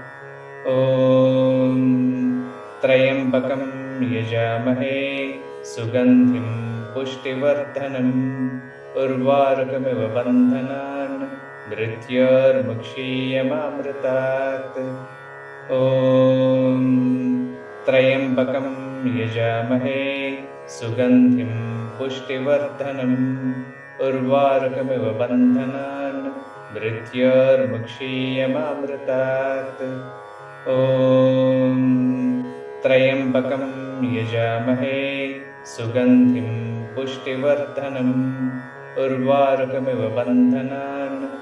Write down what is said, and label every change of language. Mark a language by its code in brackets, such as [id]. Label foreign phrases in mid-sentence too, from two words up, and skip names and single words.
[sa] ఓం త్రయంబకం యజామహే సుగంధిం పుష్టివర్ధనం ఉర్వారుకమివ బంధనాన్ మృత్యోర్ముక్షీయమామృతాత్. ఓం త్రయంబకం యజామహే సుగంధిం पुष्टिवर्धनम् उर्वारुकमिव बन्धनान् मृत्योर्मुक्षीयमामृतात् ॐ त्र्यम्बकं यजामहे सुगन्धिं पुष्टिवर्धनम् उर्वारुकमिव बन्धनान्